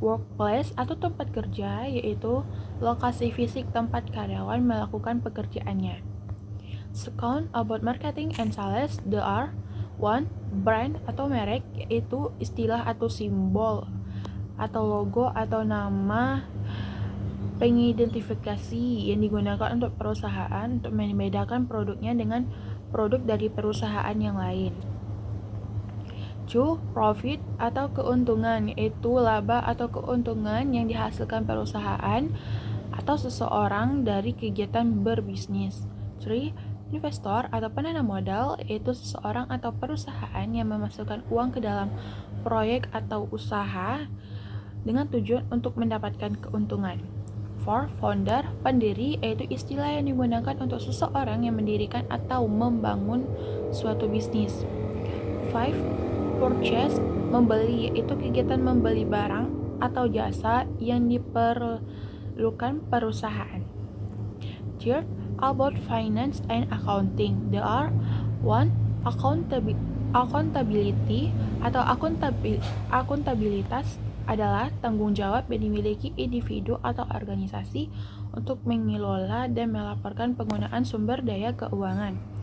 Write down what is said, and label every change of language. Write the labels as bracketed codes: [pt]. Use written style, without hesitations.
[id] Workplace atau tempat kerja, yaitu lokasi fisik tempat karyawan melakukan pekerjaannya. [en] Second, about marketing and sales, there are 1. [id] Brand atau merek, yaitu istilah atau simbol atau logo atau nama pengidentifikasi yang digunakan untuk perusahaan untuk membedakan produknya dengan produk dari perusahaan yang lain. 2. Profit atau keuntungan, yaitu laba atau keuntungan yang dihasilkan perusahaan atau seseorang dari kegiatan berbisnis. 3. Investor atau penanam modal, yaitu seseorang atau perusahaan yang memasukkan uang ke dalam proyek atau usaha dengan tujuan untuk mendapatkan keuntungan. 4. Founder, pendiri, yaitu istilah yang digunakan untuk seseorang yang mendirikan atau membangun suatu bisnis. 5. Purchase, membeli, yaitu kegiatan membeli barang atau jasa yang diperlukan perusahaan. [en] Third, about finance and accounting. There are 1. [id] Accountability atau akuntabilitas adalah tanggung jawab yang dimiliki individu atau organisasi untuk mengelola dan melaporkan penggunaan sumber daya keuangan.